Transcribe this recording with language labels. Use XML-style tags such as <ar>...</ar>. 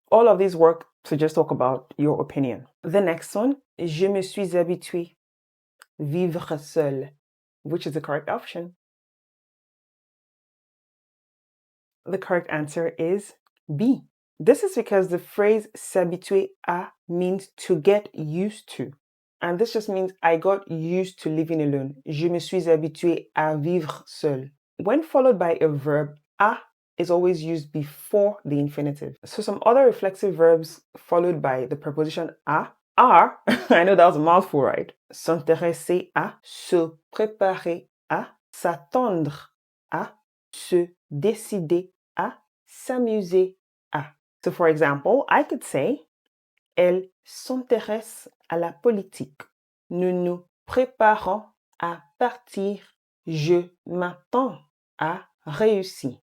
<en>All of these work to just talk about your opinion. The next one,</en> <fr>je me suis habitué. Vivre seul.</fr> <en>Which is the correct option? The correct answer is B. This is because the phrase s'habituer à means to get used to. And this just means I got used to living alone.</en> <fr>Je me suis habitué à vivre seul.</fr> <en>When followed by a verb, à is always used before the infinitive. So some other reflexive verbs followed by the preposition à are, I know that was a mouthful, right?</en> <fr>S'intéresser à, se préparer à, s'attendre à, se décider à, s'amuser à.</fr> <en>So for example, I could say,</en> <fr>elle s'intéresse à la politique. Nous nous préparons à partir. Je m'attends à réussir.</fr>